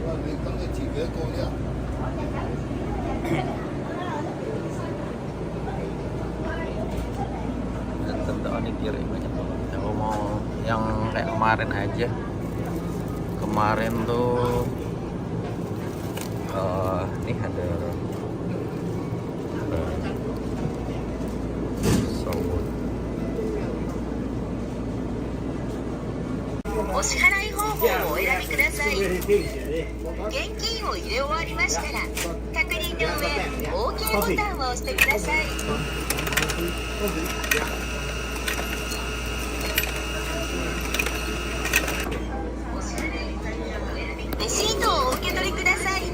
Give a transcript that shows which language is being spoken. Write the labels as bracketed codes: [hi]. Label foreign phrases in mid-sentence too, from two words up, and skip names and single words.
[id] Dan tentu onigiri banyak banget. Aku mau yang kayak kemarin aja. Kemarin tuh ini ada sawut. [ja] お支払い方法をお選びください。現金を入れ終わりましたら、確認の上、OK ボタンを押してください。レシートをお受け取りください。